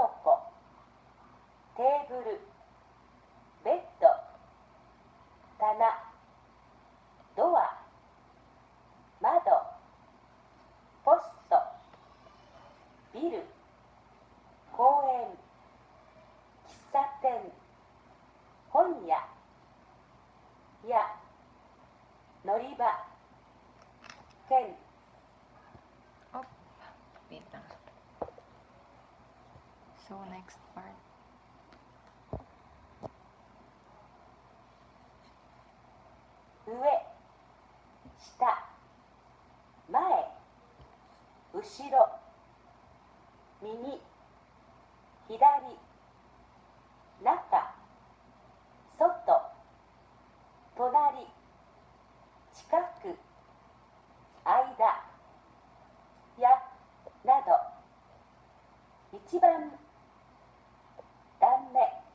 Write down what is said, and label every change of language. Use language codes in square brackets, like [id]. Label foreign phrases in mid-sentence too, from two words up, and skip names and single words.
[ja] 庫テーブルベッド棚ドア窓ポストビル公園喫茶店本屋や乗り場券 [en] Oh, wait lang. So, next part. [ja] 上下前後ろ右左中外隣近く間やなど一番断目